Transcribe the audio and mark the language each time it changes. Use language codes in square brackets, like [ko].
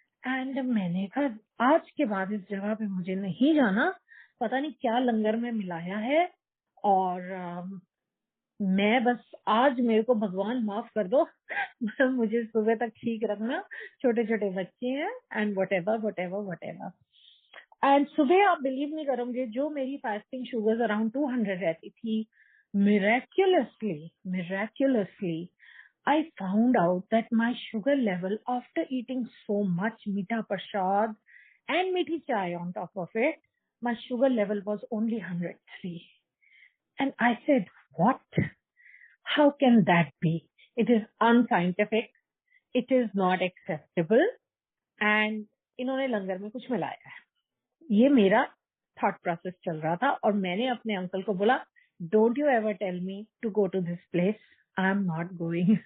[hi] And मैंने कहा, आज के बाद इस जगह पे मुझे नहीं जाना, पता नहीं क्या लंगर में मिलाया है, और मैं बस आज मेरे को भगवान माफ कर दो मुझे सुबह तक ठीक रखना, छोटे छोटे बच्चे हैं, [en] And whatever. [hi] एंड सुबह आप बिलीव नहीं करोगे, जो मेरी फास्टिंग शुगर अराउंड 200 रहती थी, [en] miraculously I found out that my sugar level after eating so much meetha prasad and meethi chai on top of it, my sugar level was only 103. And I said, what? How can that be? It is unscientific, it is not acceptable, and [hi] इन्होंने लंगर में कुछ मिलाया है। ये मेरा thought process चल रहा था और मैंने अपने अंकल को बोला, [en] Don't you ever tell me to go to this place, I am not going.